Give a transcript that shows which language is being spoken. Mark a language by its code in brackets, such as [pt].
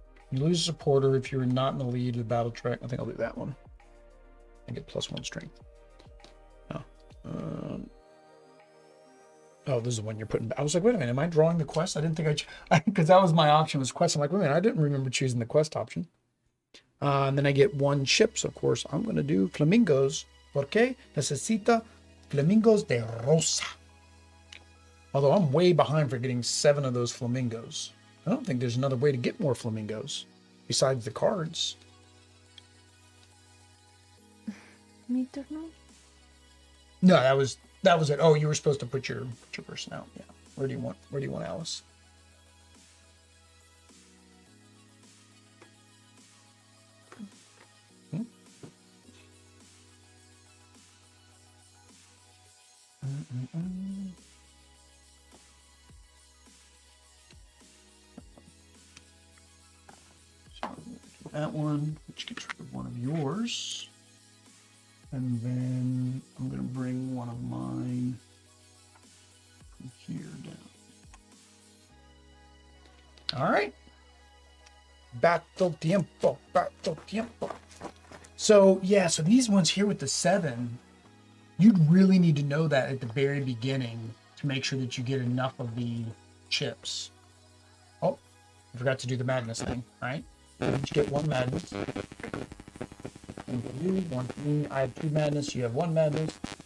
[en] You lose a supporter if you're not in the lead of the battle track. I think I'll do that one. I get +1 strength. Oh, this is the one you're putting. I was like, wait a minute, am I drawing the quest? I didn't think because that was my option was quest. I'm like, wait a minute, I didn't remember choosing the quest option. And then I get 1 chip. So of course, I'm going to do flamingos. [es] Porque necesita flamingos de rosa. [en] Although I'm way behind for getting 7 of those flamingos. I don't think there's another way to get more flamingos besides the cards. Me turn now? No, that was it. Oh, you were supposed to put your person out. Yeah. Where do you want Alice? that one, which gets rid of one of yours. And then I'm going to bring one of mine from here down. All right. Battle tiempo, battle tiempo. So, yeah, so these ones here with the 7, you'd really need to know that at the very beginning to make sure that you get enough of the chips. Oh, I forgot to do the madness thing, right? So you get 1 madness. And you, 1 for me. I have 2 madness. You have 1 madness.